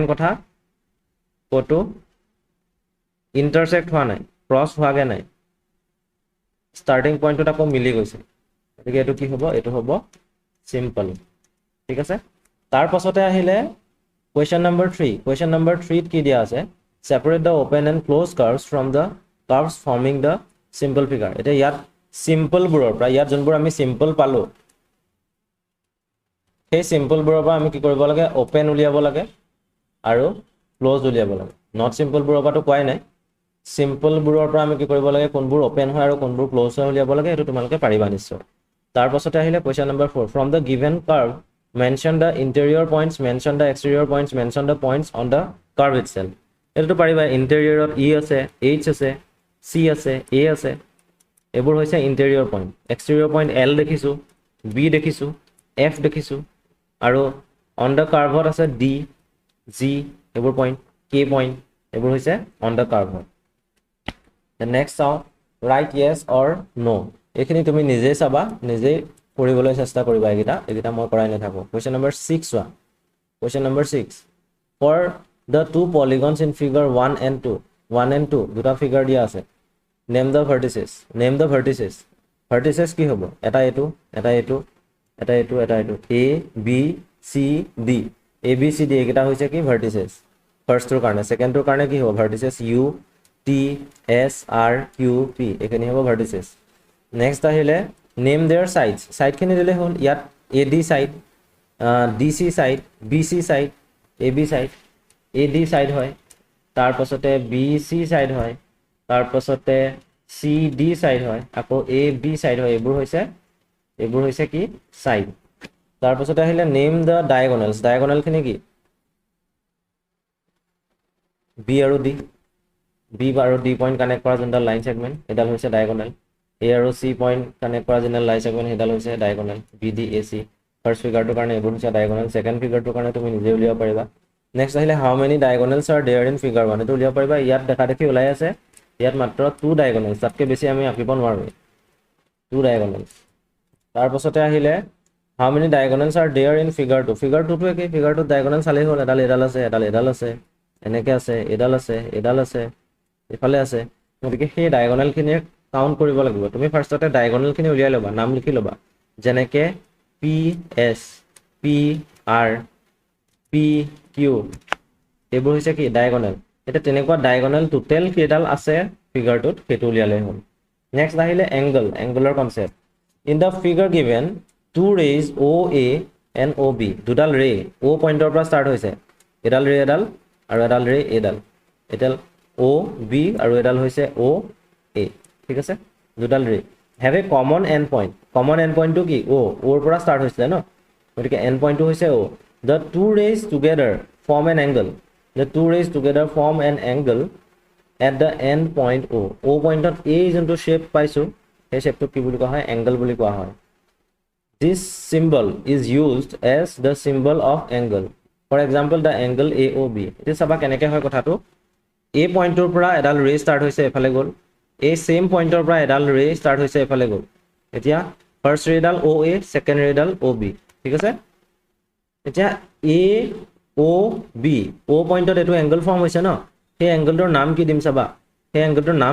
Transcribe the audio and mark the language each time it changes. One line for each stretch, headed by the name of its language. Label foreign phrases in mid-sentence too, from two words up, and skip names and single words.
Assamese: কথা কোটো ইন্টাৰসেক্ট হোৱা নাই ক্ৰস হোৱাগে নাই
English: starting point
Assamese: আকৌ মিলি গৈছে গতিকে এটো কি হ'ব এটো হ'ব সিম্পল ঠিক আছে তাৰ পাছতে আহিলে
English: question number 3
Assamese: কি দিয়া আছে
English: separate the open and closed curves from the curves forming the simple figure
Assamese: এটা ইয়াত simple বুৰৰ পৰা ইয়াত যোনবোৰ আমি simple পালো সেই simple বুৰৰ পৰা আমি কি কৰিব লাগে open উলিয়াব লাগে আৰু closed উলিয়াব লাগে
English: not simple
Assamese: বুৰৰ পৰা তো কোৱাই নাই simple বুৰৰ পৰা আমি কি কৰিব লাগে কোনবোৰ open হয় আৰু কোনবোৰ closed হয় উলিয়াব লাগে এটো তোমালোকে পাৰিবা নিশ্চয় তাৰ পাছতে আহিলে
English: question number 4 from the given curve mention the interior points mention the exterior points mention the points on the curve itself
Assamese: এটো পাৰিবা interior ত e আছে h আছে c আছে a আছে এবোৰ হৈছে
English: interior point exterior point
Assamese: l দেখিছো b দেখিছো f দেখিছো আৰু
English: on the curve
Assamese: আছে d g এবোৰ point k point এবোৰ হৈছে
English: on the curve the next sound write yes or no
Assamese: এখিনি তুমি নিজে চাবা নিজে কৰিবলৈ চেষ্টা কৰিবা এগিটা মই কৰাই নাথাকো
English: question number 6 for the two polygons in figure 1 and 2
Assamese: দুটা ফিগাৰ দিয়া আছে
English: name the vertices vertices
Assamese: কি হ'ব এটা এটো a b c d a b c d এগিটা হৈছে কি vertices first টোৰ কাৰণে second টোৰ কাৰণে কি হ'ব vertices u t s r q p এখিনি হ'ব vertices next আহিলে
English: name their sides
Assamese: side খিনি দিলে হ'ল ইয়াত ad side dc side bc side ab side ad side হয় তাৰ পাছতে bc side হয় তাৰ পাছতে cd side হয় আকৌ ab side হয় এবোৰ হৈছে কি side তাৰ পাছতে আহিলে
English: name the diagonal
Assamese: খিনি কি b আৰু d point connect কৰা যোনটা
English: line segment
Assamese: এডাল হৈছে diagonal a আৰু c point connect কৰা যোনটা
English: line segment
Assamese: এডাল হৈছে diagonal bd ac
English: first figure
Assamese: কাৰণে এবোৰ হৈছে diagonal
English: second figure
Assamese: কাৰণে তুমি নিজে উলিয়াব পাৰিবা নেক্সট আহিলে
English: how many diagonals are there in figure 1
Assamese: এটো উলিয়াব পাৰিবা ইয়াত দেখা দেখি ওলাই আছে ইয়াত মাত্ৰ 2 diagonals তাতকে বেছি আমি আঁকিব নোৱাৰো 2 diagonals তাৰ পাছতে আহিলে
English: how many diagonals are there in figure 2
Assamese: figure 2 টো কি figure 2 diagonal চালেই হ'ল এডাল আছে এনেকে আছে এডাল আছে ইফালে আছে গতিকে সেই diagonal খিনি কাউন্ট কৰিব লাগিব তুমি ফাৰ্স্টতে diagonal খিনি উলিয়াই লবা নাম লিখি লবা যেনেকে p s p r p q এবোৰ হৈছে কি diagonal এটা তেনেকুৱা diagonal টোটাল কেডাল আছে ফিগাৰটোত হেতু উলিয়ালে হ'ল নেক্সট আহিলে
English: angular concept in the figure given two rays oa and ob
Assamese: দুডাল ৰে o পইণ্টৰ পৰা ষ্টাৰ্ট হৈছে এডাল ৰে এডাল আৰু এডাল ৰে এডাল o b আৰু এডাল হৈছে o a ঠিক আছে দুডাল ৰে
English: have a common end point
Assamese: টো কি o ওৰ পৰা ষ্টাৰ্ট হৈছিল ন গতিকে
English: end point
Assamese: টো হৈছে o
English: the two rays together form an angle at the end point o
Assamese: pointত a যোনটো শেপ পাইছো সেই শেপটো কি বুলি কোৱা হয় angle বুলি কোৱা হয়
English: this symbol is used as the symbol of angle for example the angle aob
Assamese: এটা চাবা কেনেকৈ হয় কথাটো a পইণ্টৰ পৰা এডাল ৰে ষ্টাৰ্ট হৈছে এফালে গ'ল a
English: same point
Assamese: পৰা এডাল ৰে ষ্টাৰ্ট হৈছে এফালে গ'ল এতিয়া
English: first ray
Assamese: oa
English: second ray
Assamese: ob ঠিক আছে এতিয়া a ও বি ও পইণ্টত এইটো
English: angle form
Assamese: হৈছে ন সেই এংগলটোৰ নাম কি দিম চাবা সেই এংগলটোৰ নাম